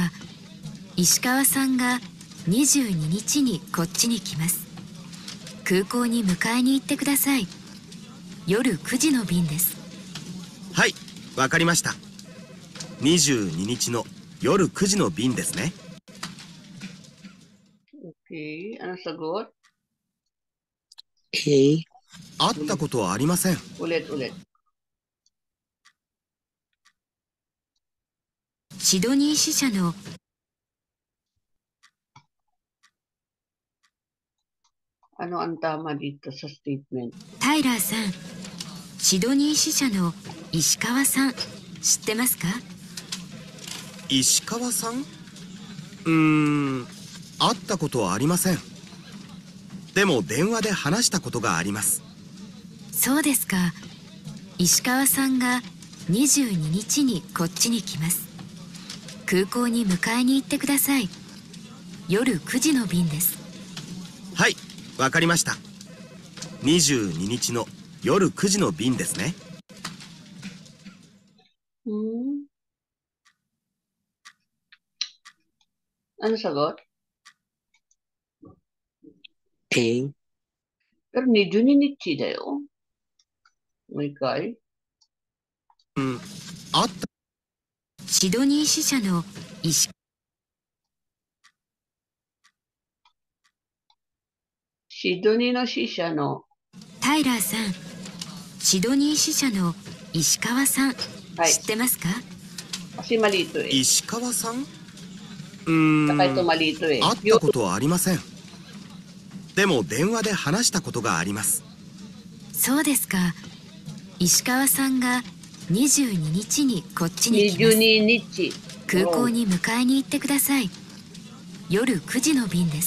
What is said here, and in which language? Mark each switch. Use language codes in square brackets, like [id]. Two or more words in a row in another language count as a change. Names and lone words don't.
[ja] 石川さんが22日にこっちに来ます。空港に迎えに行ってください。夜9時の便です。はい、わかりました。22日の夜9時の便ですね。 [tl] Okay. Ano sagot? A. [ja] 会ったことはありません。 [tl] Ulit. [ja] シドニー支社の [tl] Ano ang tama dito sa statement? [ja] タイラーさん、シドニー支社の石川さん、知ってますか？石川さん？会ったことはありません。でも電話で話したことがあります。そうですか。石川さんが22日にこっちに来ます。空港に迎えに行ってください。夜9時の便です。はい、わかりました。22日の夜9時の便ですね。 [tl] Ano sagot? A. Pero medyo ninichi da yo. Okay. [ja] 会ったシドニー支社の石シドニーの支社のタイラーさん、シドニー支社の石川さん、はい知ってますか？ [tl] kasi mali ito eh. [ja] 石川さん？ [tl] Saka ito mali ito eh. [ja] 会ったことはありません。でも電話で話したことがあります。そうですか。石川さんが22日にこっちに来ます。 22日。空港に迎えに行ってください。夜9時の便です。